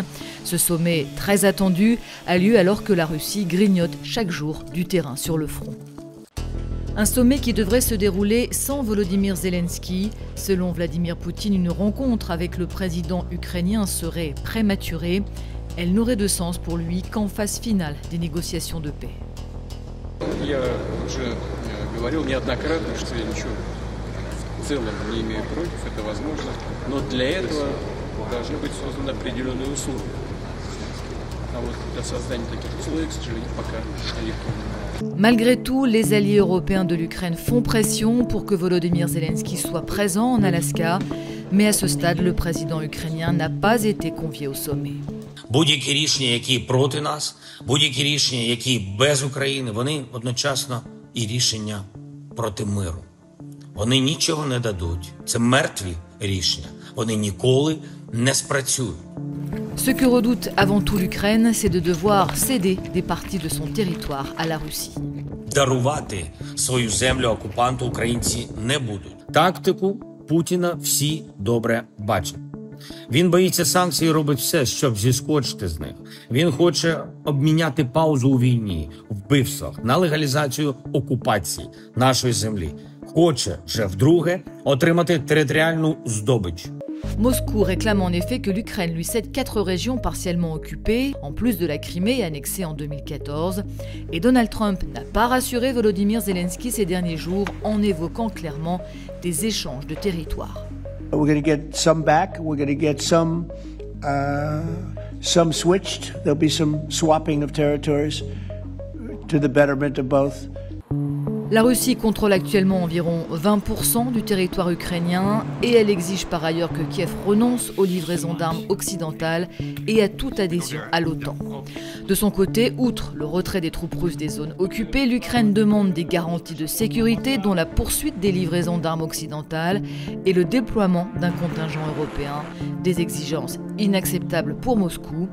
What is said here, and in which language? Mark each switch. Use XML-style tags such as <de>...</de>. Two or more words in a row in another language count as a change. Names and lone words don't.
<fr>Ce sommet, très attendu, a lieu alors que la Russie grignote chaque jour du terrain sur le front. Un sommet qui devrait se dérouler sans Volodymyr Zelensky. Selon Vladimir Poutine, une rencontre avec le président ukrainien serait prématurée. Elle n'aurait de sens pour lui qu'en phase finale des négociations de paix.</fr> <ru>Я уже говорил неоднократно, что я ничего в целом не имею против, это возможно, но для этого должны быть созданы определенные условия. А вот для создания таких условий, к сожалению, пока нелегко.</ru> <fr>Malgré tout, les alliés européens de l'Ukraine font pression pour que Volodymyr Zelensky soit présent en Alaska, mais à ce stade, le président ukrainien n'a pas été convié au sommet.</fr> <uk>Будь-які рішення, які проти нас, будь-які рішення, які без України, вони одночасно і рішення проти миру. Вони нічого не дадуть. Це мертві рішення. Вони ніколи не спрацюють.</uk> <fr>Ce que redoute avant tout l'Ukraine, c'est de devoir céder des parties de son territoire à la Russie.</fr> <uk>Дарувати свою землю окупанту українці не будуть. Тактику Путіна всі добре бачать. Він боїться санкцій і робить все, щоб зіскочити з них. Він хоче обміняти паузу у війні, вбивствах, на легалізацію окупації нашої землі. Хоче вже вдруге отримати територіальну здобич.</uk> <fr>Moscou réclame en effet que l'Ukraine lui cède 4 régions partiellement occupées, en plus de la Crimée annexée en 2014. Et Donald Trump n'a pas rassuré Volodymyr Zelensky ces derniers jours en évoquant clairement des échanges de territoires.</fr> <en>We're going to get some back. We're going to get some switched. There'll be some swapping of territories to the betterment of both.</en> <fr>La Russie contrôle actuellement environ 20% du territoire ukrainien et elle exige par ailleurs que Kiev renonce aux livraisons d'armes occidentales et à toute adhésion à l'OTAN. De son côté, outre le retrait des troupes russes des zones occupées, l'Ukraine demande des garanties de sécurité dont la poursuite des livraisons d'armes occidentales et le déploiement d'un contingent européen, des exigences inacceptables pour Moscou.</fr>